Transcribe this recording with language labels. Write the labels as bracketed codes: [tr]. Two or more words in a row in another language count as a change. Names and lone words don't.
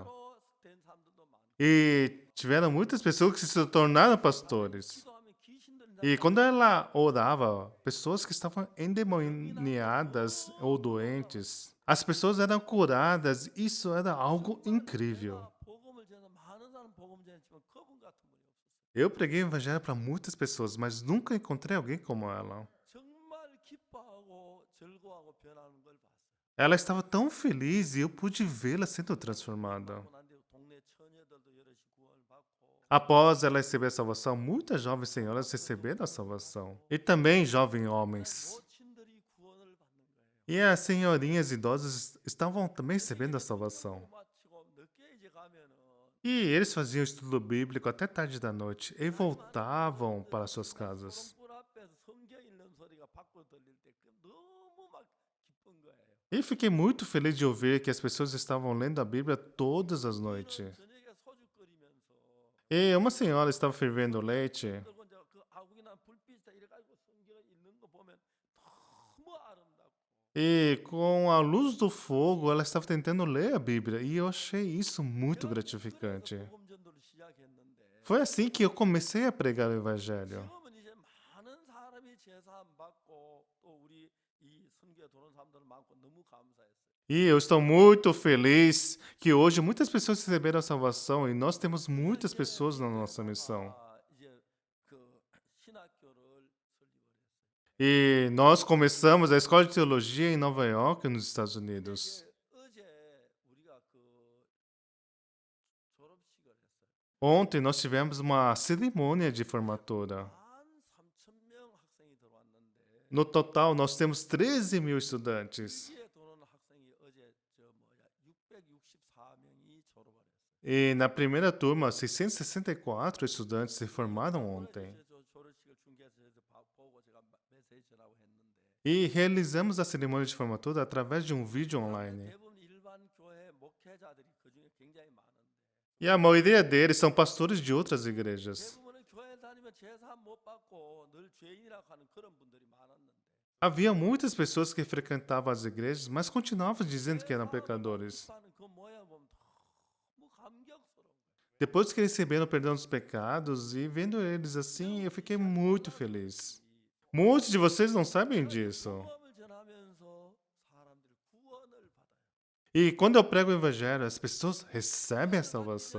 [ko] 전도사로 된 사람들도 많고 [pt] E tiveram muitas pessoas que se tornaram pastores. [ko] 기도하면 귀신들 [pt] E quando ela orava, pessoas que estavam endemoniadas ou doentes, as pessoas eram curadas. Isso era algo incrível. [ko] 복음을 전해 많은 사람 복음 전했지만 그분 같은 분이 없었어요. [pt] Eu preguei o evangelho para muitas pessoas, mas nunca encontrei alguém como ela. [ko] 정말 기뻐하고 즐거워하고 변하는 걸 봤어요. [pt] Ela estava tão feliz e eu pude vê-la sendo transformada. [ko] 그러고 난 뒤에 동네 처녀들도 여럿이 구원을 받고 [pt] Após ela receber a salvação, muitas jovens senhoras receberam a salvação. E também jovens homens. [ko] 모친들이 구원을 받는 거예요. [pt] E as senhorinhas idosas estavam também recebendo a salvação. [ko] 마치고 늦게 이제 가면은 [pt] E eles faziam estudo bíblico até tarde da noite e voltavam para suas casas. [ko] 소금불 앞에서 성경 읽는 소리가 밖으로 들릴 때 너무 막 기쁜 거예요. [pt] E fiquei muito feliz de ouvir que as pessoas estavam lendo a Bíblia todas as noites. [ko] 저녁에 소주 끓이면서 [pt] E uma senhora estava fervendo leite. [ko] 그리고 이제 그 아궁이나 불빛에 이래 가지고 성경을 읽는 거 보면 너무 아름답고 [pt] E com a luz do fogo, ela estava tentando ler a Bíblia. E eu achei isso muito gratificante. [ko] 그래서 복음 전도를 시작했는데 [pt] Foi assim que eu comecei a pregar o Evangelho. [ko] 지금은 이제 많은 사람이 제사 안 받고 또 우리 이 선교에 도는 사람들 많고 너무 감사했어요. [pt] E eu estou muito feliz que hoje muitas pessoas receberam a salvação e nós temos muitas pessoas na nossa missão. [ko] 이제 그 신학교를 설립을 했어요. [pt] E nós começamos a escola de teologia em Nova York, nos Estados [ko] 근데 [pt] Unidos. [ko] 이제 어제 우리가 그 졸업식을 했어요. [pt] Ontem nós tivemos uma cerimônia de formatura. [ko] 13,000명 학생이 들어왔는데 [pt] No total, nós temos 13 mil estudantes. [ko] 여기에 도는 학생이 어제 664명이 졸업을 했어요. [pt] E na primeira turma, 664 estudantes se formaram ontem. [ko] 저 졸업식을 중계해서 보고 제가 메시지 전하고 했는데 [pt] E realizamos a cerimônia de formatura através de um vídeo online. [ko] 대부분 일반 교회 목회자들이 그중에 굉장히 많은데 [pt] E a maioria deles são pastores de outras igrejas. [ko] 대부분은 교회 다니면 제사 못 받고 늘 죄인이라고 하는 그런 분들이 많았는데 [pt] Havia muitas pessoas que frequentavam as igrejas, mas continuavam dizendo que eram pecadores. [ko] 하는 그 모양 보면 너무 감격스러워. [pt] Depois que receberam o perdão dos pecados e vendo eles assim, eu fiquei muito feliz. Muitos de vocês não sabem disso. [ko] 복음을 전하면서 사람들이 구원을 받아요. [pt] E quando eu prego o evangelho, as pessoas recebem a salvação.